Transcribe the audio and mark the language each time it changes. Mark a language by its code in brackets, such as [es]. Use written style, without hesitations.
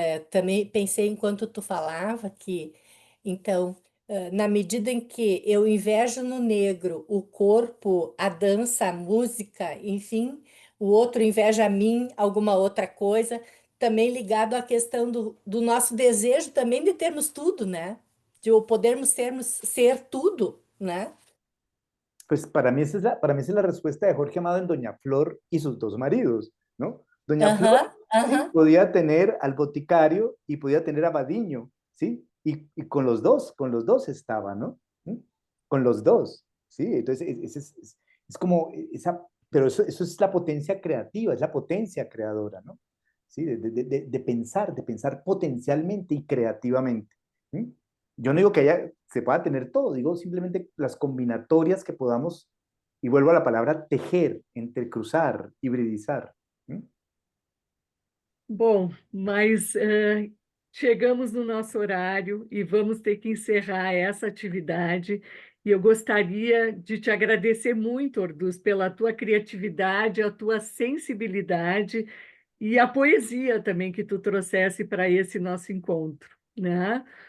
[pt] Também pensei enquanto tu falava que Então, na medida em que eu invejo no negro o corpo, a dança, a música, enfim, o outro inveja a mim alguma outra coisa, também ligado à questão do nosso desejo também de termos tudo, né? De podermos ser tudo, né? [es] Pues para mí esa es la respuesta de Jorge Amado en Doña Flor y sus dos maridos, ¿no? Doña Flor Aham, sí, aham. podía tener al boticario y podía tener a Badiño, ¿sí? Y con los dos estaba, ¿no? ¿Mm? Con los dos, ¿sí? Entonces, es como esa, pero eso es la potencia creativa, es la potencia creadora, ¿no? ¿Sí? De pensar potencialmente y creativamente. ¿Mm? Yo no digo que se pueda tener todo, digo simplemente las combinatorias que podamos, y vuelvo a la palabra tejer, entrecruzar, hibridizar. ¿Mm? [pt] Bom, mas chegamos no nosso horário e vamos ter que encerrar essa atividade. E eu gostaria de te agradecer muito, Orduz, pela tua criatividade, a tua sensibilidade e a poesia também que tu trouxesse para esse nosso encontro, né?